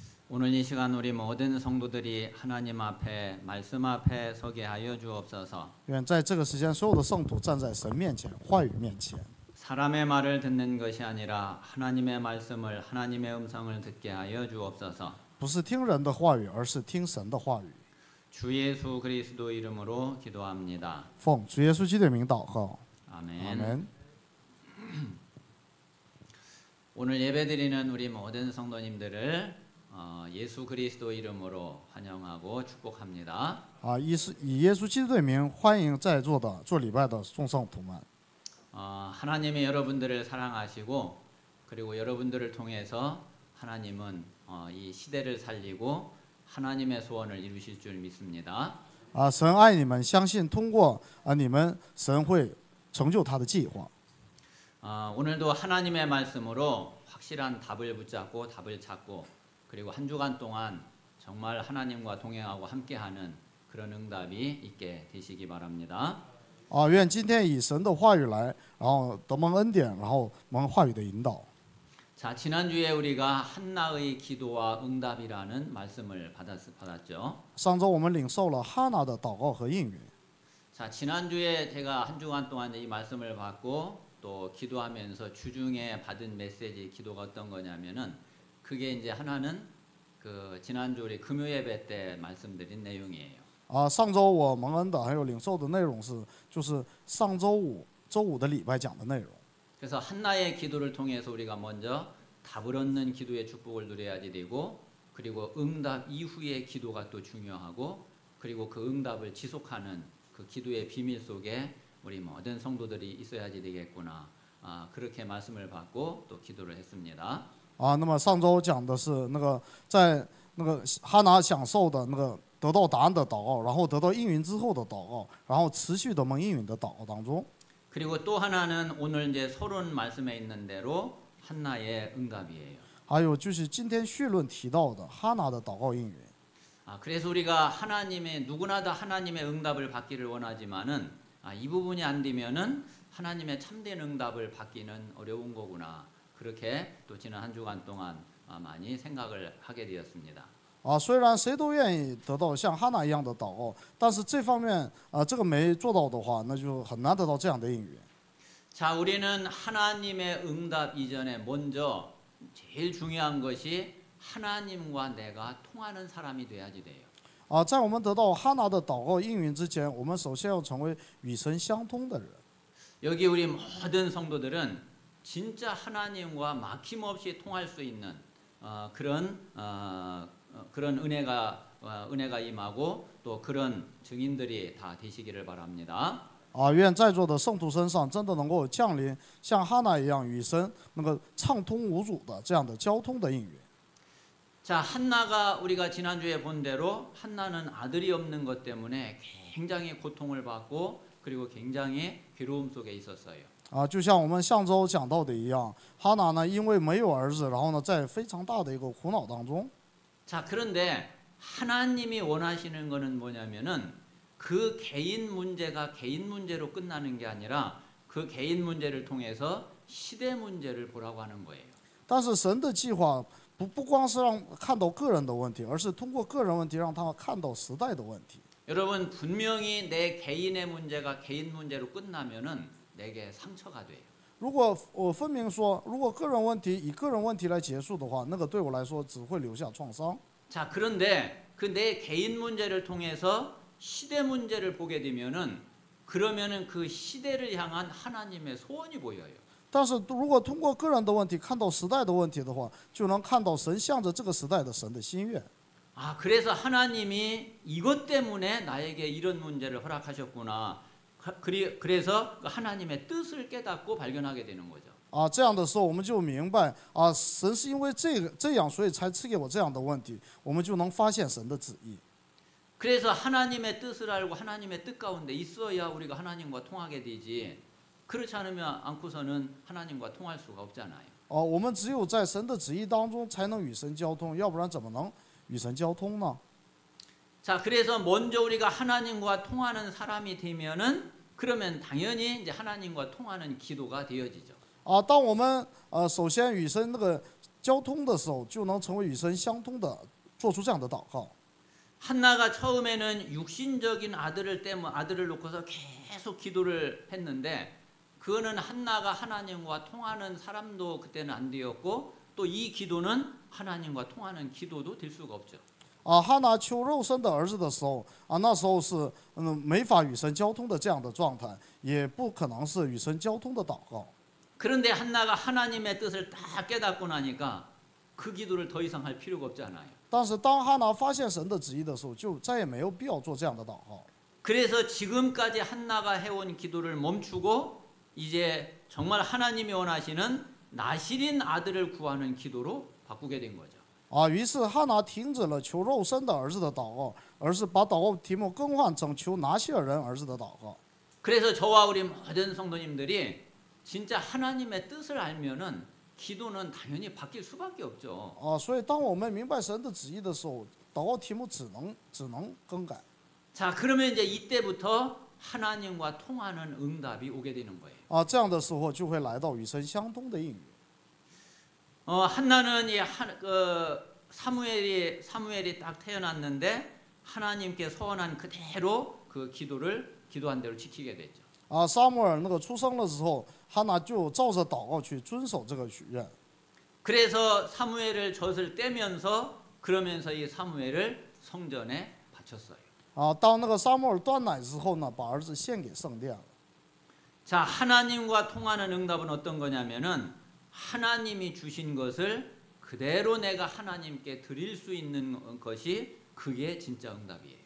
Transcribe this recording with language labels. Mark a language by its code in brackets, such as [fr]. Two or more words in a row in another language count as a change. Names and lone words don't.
[ko] 오늘 이 시간 우리 모든 성도들이 하나님 앞에 말씀 앞에 서게 하여 주옵소서. [zh] 愿在这个时间，所有的圣徒站在神面前、话语面前， [ko] 사람의 말을 듣는 것이 아니라 하나님의 말씀을 하나님의 음성을 듣게 하여 주옵소서. [zh] 不是听人的话语，而是听神的话语。 [ko] 주 예수 그리스도 이름으로 기도합니다. [zh] 奉主耶稣基督的名祷告， [ko] 아멘. [zh] 阿门。 [ko] 오늘 예배드리는 우리 모든 성도님들을 예수 그리스도 이름으로 환영하고 축복합니다. [zh] 以耶稣基督的名欢迎在座的做礼拜的众圣徒们。 [ko] 하나님이 여러분들을 사랑하시고 그리고 여러분들을 통해서 하나님은 이 시대를 살리고 하나님의 소원을 이루실 줄 믿습니다. [zh] 神爱你们，相信通过你们，神会成就他的计划。 [ko] 오늘도 하나님의 말씀으로 확실한 답을 붙잡고 답을 찾고 그리고 한 주간 동안 정말 하나님과 동행하고 함께하는 그런 응답이 있게 되시기 바랍니다. [zh] 愿今天以神的话语来，然后得蒙恩典，然后蒙话语的引导。 [ko] 자, 지난주에 우리가 한나의 기도와 응답이라는 말씀을 받았죠. [zh] 上周我们领受了哈拿的祷告和应允。 [ko] 자, 지난주에 제가 한 주간 동안 이 말씀을 받고 또 기도하면서 주중에 받은 메시지 기도가 어떤 거냐면은 그게 이제 하나는 그 지난주 우리 금요 예배 때 말씀드린 내용이에요. [zh] 上周我蒙恩的还有领受的内容就是上周五周五的礼拜讲的内容。 [ko] 그래서 한나의 기도를 통해서 우리가 먼저 답을 얻는 기도의 축복을 누려야지 되고 그리고 응답 이후의 기도가 또 중요하고 그리고 그 응답을 지속하는 그 기도의 비밀 속에 우리 모든 성도들이 있어야지 되겠구나. 그렇게 말씀을 받고 또 기도를 했습니다. [zh] 那么上周讲的是在哈拿享受的得到答案的祷告，然后得到应允之后的祷告，然后持续的蒙应允的祷告当中。 [ko] 그리고 또 하나는 오늘 이제 서론 말씀에 있는 대로 한나의 응답이에요. [zh] 还有就是今天绪论提到的哈拿的祷告应允。 [ko] 그래서 우리가 하나님의 누구나 다 하나님의 응답을 받기를 원하지만은 이 부분이 안 되면은 하나님의 참된 응답을 받기는 어려운 거구나. 그렇게 또 지난 한 주간 동안 많이 생각을 하게 되었습니다. [zh] 虽然谁都愿意得到像哈拿一样的祷告，但是这方面这个没做到的话，那就很难得到这样的应允。 [ko] 자, 우리는 하나님의 응답 이전에 먼저 제일 중요한 것이 하나님과 내가 통하는 사람이 돼야지 돼요. [zh] 在我们得到哈拿的祷告应允之前，我们首先要成为与神相通的人。 [ko] 여기 우리 모든 성도들은 진짜 하나님과 막힘없이 통할 수 있는 그런 은혜가 임하고 또 그런 증인들이 다 되시기를 바랍니다. [zh] 愿在座的圣徒身上真的能够降临像哈拿一样与神畅通无阻的这样的交通的应允。 [ko] 자, 한나가 우리가 지난주에 본 대로 한나는 아들이 없는 것 때문에 굉장히 고통을 받고 그리고 굉장히 괴로움 속에 있었어요. [zh] 就像我们上周讲到的一样，哈拿呢因为没有儿子，然后呢在非常大的一个苦恼当中。 [ko] 자, 그런데 하나님이 원하시는 거는 뭐냐면은 그 개인 문제가 개인 문제로 끝나는 게 아니라 그 개인 문제를 통해서 시대 문제를 보라고 하는 거예요. [zh] 但是神的计划不光是让看到个人的问题，而是通过个人问题让他们看到时代的问题。 [ko] 여러분 분명히 내 개인의 문제가 개인 문제로 끝나면은 내게 상처가 돼요. [zh] 如果我分明说，如果个人问题以个人问题来结束的话，那个对我来说只会留下创伤。 [ko] 자, 그런데 그 내 개인 문제를 통해서 시대 문제를 보게 되면은 그러면은 그 시대를 향한 하나님의 소원이 보여요. [zh] 但是如果通过个人的问题看到时代的问题的话，就能看到神向着这个时代的神的心愿。 [ko] 그래서 하나님이 이것 때문에 나에게 이런 문제를 허락하셨구나. 그래서 하나님의 뜻을 깨닫고 발견하게 되는 거죠. [zh] 这样的时候我们就明白神是因为这样所以才赐给我这样的问题，我们就能发现神的旨意。 [ko] 그래서 하나님의 뜻을 알고 하나님의 뜻 가운데 있어야 우리가 하나님과 통하게 되지. 그렇지 않고서는 하나님과 통할 수가 없잖아요. [zh] 我们只有在神的旨意当中才能与神交通，要不然怎么能与神交通呢？ [ko] 자, 그래서 먼저 우리가 하나님과 통하는 사람이 되면은 그러면 당연히 이제 하나님과 통하는 기도가 되어지죠. [zh] 当我们首先与神交通的时候，就能成为与神相通的做出这样的祷告。 [ko] 한나가 처음에는 육신적인 아들을 놓고서 계속 기도를 했는데 그거는 한나가 하나님과 통하는 사람도 그때는 안 되었고 또 이 기도는 하나님과 통하는 기도도 될 수가 없죠. [zh] 哈拿求肉身的儿子的时候那时候是没法与神交通的这样的状态，也不可能是与神交通的祷告。 [ko] 그런데 한나가 하나님의 뜻을 다 깨닫고 나니까 그 기도를 더 이상 할 필요가 없잖아요. [zh] 但是当哈拿发现神的旨意的时候，就再也没有必要做这样的祷告。 [ko] 그래서 지금까지 한나가 해온 기도를 멈추고 이제 정말 하나님이 원하시는 나실인 아들을 구하는 기도로 바꾸게 된 거죠. [zh] 于是哈拿停止了求肉身的儿子的祷告，而是把祷告题目更换成求拿西尔人儿子的祷告。 [ko] 그래서 저와 우리 모든 성도님들이 진짜 하나님의 뜻을 알면은 기도는 당연히 바뀔 수밖에 없죠. [zh] 所以当我们明白神的旨意的时候，祷告题目只能更改。 [ko] 자, 그러면 이제 이때부터 하나님과 통하는 응답이 오게 되는 거예요. [zh] 这样的时候就会来到与神相通的应允。 [ko] 한나는 사무엘이 딱 태어났는데 하나님께 서원한 그대로 그 기도한 대로 지키게 됐죠. [zh] 撒母耳那个出生的时候，哈拿就照着祷告去遵守这个许愿。 [ko] 그래서 사무엘을 젖을 떼면서 그러면서 이 사무엘을 성전에 바쳤어요. [zh] 当那个撒母耳断奶之后呢，把儿子献给圣殿了。 [ko] 자, 하나님과 통하는 응답은 어떤 거냐면은 하나님이 주신 것을 그대로 내가 하나님께 드릴 수 있는 것이 그게 진짜 응답이에요.